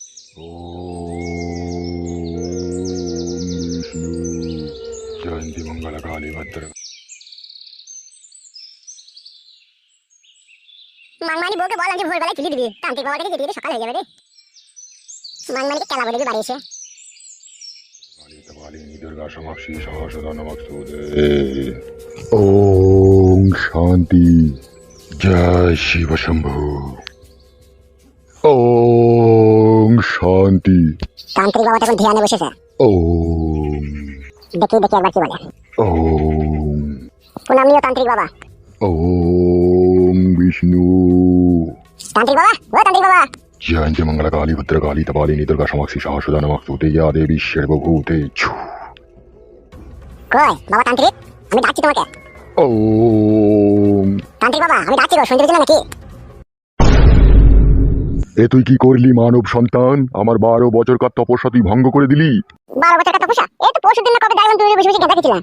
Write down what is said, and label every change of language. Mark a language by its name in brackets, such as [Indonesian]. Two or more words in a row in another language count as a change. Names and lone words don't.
[Sanskrit] विष्णु जयंती मंगल काली भद्र [Bangla] মাংমানি বউকে বল আজকে ভোরবেলায় তুলে দিবি, তান্ত্রিক বাবাকে যেতে যেতে সকাল হয়ে যাবে রে। মাংমানিকে কেলা বলে দিবি বাড়ি এসে। [Sanskrit] काली दुर्गा समाक्षी सहस्रदा नमस्तुते। ओम शांति जय शिव शंभु। ओम शांति। [Bangla] তান্ত্রিক বাবা তখন ধ্যানে বসেছে। [Sanskrit] ओम [Bangla] দেখি একবার কি বলে। [Sanskrit] ओम [Bangla] প্রণাম নিও তান্ত্রিক বাবা। [Sanskrit] ओम विष्णु [Bangla] তান্ত্রিক বাবা, ও তান্ত্রিক বাবা। [Sanskrit] जयंती मंगल काली भद्र काली तपालिनी दुर्गा समाक्षी सहस्रदा नमस्तुते या देवी सर्वभूते। [Bangla] কই বাবা তান্ত্রিক, আমি ডাকছি তোমাকে। [Sanskrit] ओम [Bangla] তান্ত্রিক বাবা, আমি ডাকছি গো, শুনতে পেছ নাকি? এ তুই কি করলি মানব সন্তান? আমার 12 বছরকার তপস্যা তুই ভঙ্গ করে দিলি। 12 বছর কথা পোষা, এই তো পরশু দিন না কবে দেখলাম তুমি বসে বসে গেঁদা খেছিলা।